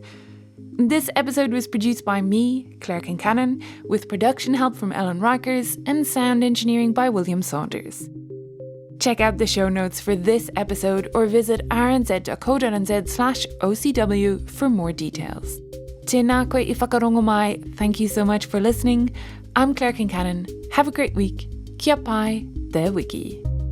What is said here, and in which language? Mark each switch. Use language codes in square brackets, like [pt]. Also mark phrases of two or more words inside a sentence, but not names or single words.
[en] This episode was produced by me, Claire Kincannon, with production help from Ellen Rikers and sound engineering by William Saunders. Check out the show notes for this episode or visit rnz.co.nz/OCW for more details. [mi] Tēnā koe I whakarongo mai. [en] Thank you so much for listening. I'm Claire Kincannon. Have a great week. [mi] Kia pai, te wiki.